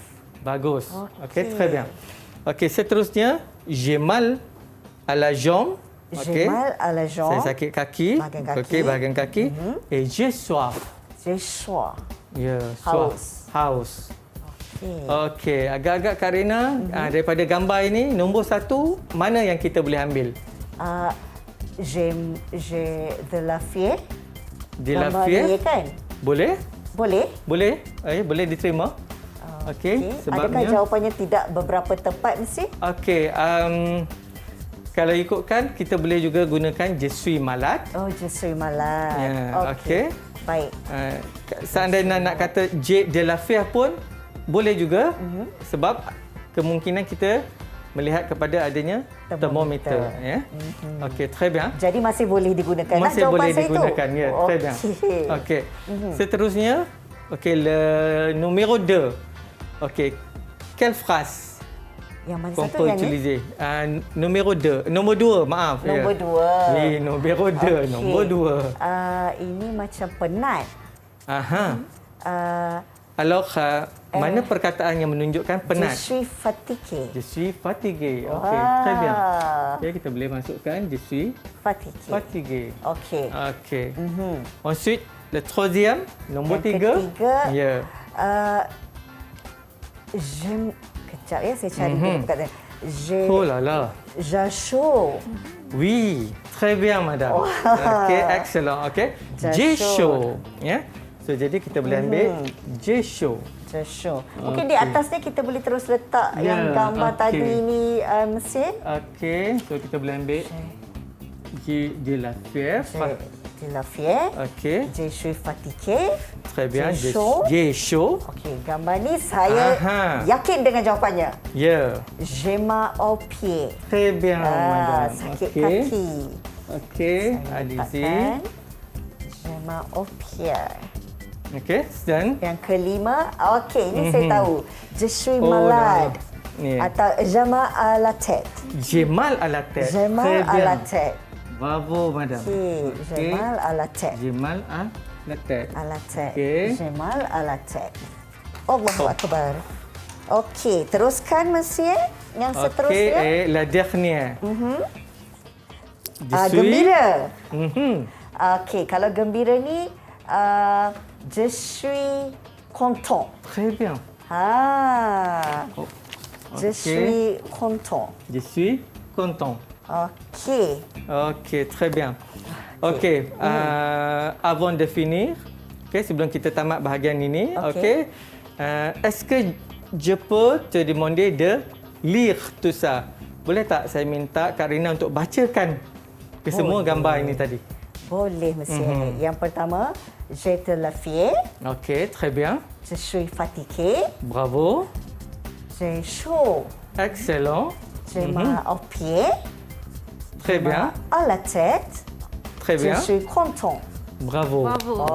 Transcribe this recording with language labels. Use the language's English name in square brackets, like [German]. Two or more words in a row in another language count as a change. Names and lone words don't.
[Malay] Bagus. Okey. Okey, [French] très bien. [Malay] Okey, seterusnya, [French] j'ai mal à la jambe. J'ai mal à la jambe. [Malay] Saya sakit kaki. Bahagian kaki. Okey, bahagian kaki. [French] Et j'ai soif. J'ai soif. [Malay] Ya, Haus. [French] soif. [Malay] Haus. Okay. Okey, agak-agak Kak Rina, daripada gambar ini, nombor 1, mana yang kita boleh ambil? [French] J'ai de la fièvre. De la [Malay] Gambar [French] fièvre? [Malay] ni kan? Boleh? Boleh? Boleh? Boleh diterima? Okey, Adakah sebabnya... jawapannya tidak beberapa tepat Mesir? Okey, kalau ikutkan, kita boleh juga gunakan [French] je suis malade. Oh, je suis malade. [Malay] Ya, okey. Baik. Seandainya nak kata [French] je de la fièvre [Malay] pun, boleh juga. Sebab kemungkinan kita melihat kepada adanya termometer. Ya. Okey, [French] très bien. [Malay] Jadi masih boleh digunakan Masih jawapan boleh saya digunakan, itu? ya. [French] Très bien. [Malay] Okey. Seterusnya, okey, [French] le numéro 2. Okey, quelle phrase [Malay] Yang mana [French] qu'on [Malay] satu [French] peut [Malay] yang ni? [French] utiliser? Numéro 2. [Malay] Nombor 2, maaf. Nombor ya. 2. [French] Oui, numéro 2. [Malay] Okey. Nombor 2. Ini macam penat. Aha. Uh, Alors, mana perkataan yang menunjukkan penat? [French] Je suis fatigué. Je suis fatigué. Okey, très bien. [Malay] Okay, kita boleh masukkan [French] je suis Fatigué. fatigué. [Malay] Okey. Okey. [French] Ensuite, le troisième, [Malay] nombor Yang 3. ketiga, Ya. Kejap ya, saya cari dulu perkataan. [French] Oh là là. J'ai chaud. Oui, très bien madame. [Malay] Okey, excellent. Okey. [French] J'ai chaud. [Malay] Ya. So jadi kita boleh ambil [French] j'ai chaud. J'ai chaud. [Malay] Mungkin di atas ni kita boleh terus letak yang gambar okey. tadi ni Mesir. Okey, so kita boleh ambil [French] j'ai de la fièvre. De la fièvre. [Malay] Okey, [French] Je suis fatigué. très bien. J'ai chaud. J'ai chaud. [Malay] Okey, gambar ni saya yakin dengan jawapannya. Ya. [French] J'ai mal aux pieds. Très bien madame. [Malay] Sakit Okey. kaki. Okey, [French] allez-y. [Malay] Letakkan. [French] J'ai mal aux pieds. [Malay] Okey, dan Yang kelima, okey, ini saya tahu. [French] Je suis [Malay] Oh, [French] malade. [Malay] Ya. [French] Atau j'ai mal à la tête. j'ai mal à la tête. J'ai mal Très à bien. la tête. Bravo madame. Okey, j'ai mal à la tête. J'ai mal à la tête. À la tête. [Malay] Okey. [French] J'ai mal à la tête. [Arabic] الله أكبر. [Malay] Okey, teruskan Mesir. Yang Okey, seterusnya. [French] et la dernière. Je suis [Malay] Gembira. Mhm. Okey, kalau gembira ni, [French] je suis content. Très bien. Je [Malay] Okey. [French] suis content. Je suis content. [Malay] Okey. Okey, [French] très bien. Okey, avant de finir, [Malay] sebelum kita tamat bahagian ini, [French] est-ce que je peux te demander de lire tout ça? [Malay] Boleh tak saya minta Kak Rina untuk bacakan semua gambar ini tadi? Boleh, Monsieur. Yang pertama, [French] je te la fie, Okey, très bien. je suis fatigué, Bravo. j'ai chaud, Excellent. j'ai mal aux pieds, Très bien. à la tête, Très je bien. suis content. Bravo. Bravo.